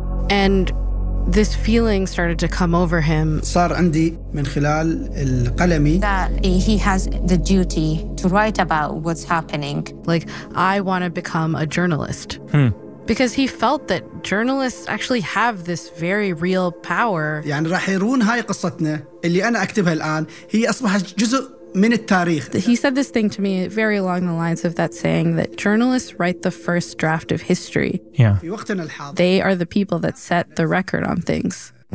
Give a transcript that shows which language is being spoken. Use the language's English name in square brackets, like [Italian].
[English] And this feeling started to come over him. [Arabic] صار عندي من خلال القلمي [English] that he has the duty to write about what's happening. Like, I want to become a journalist. Because he felt that journalists actually have this very real power. [Arabic] يعني راح يرون هاي قصتنا اللي أنا أكتبها الآن هي أصبحت جزء من التاريخ. [English] He said this thing to me very along the lines of that saying that journalists write the first draft of history. Yeah. [Arabic] في وقتنا الحاضر. [English] They are the people that set the record on things.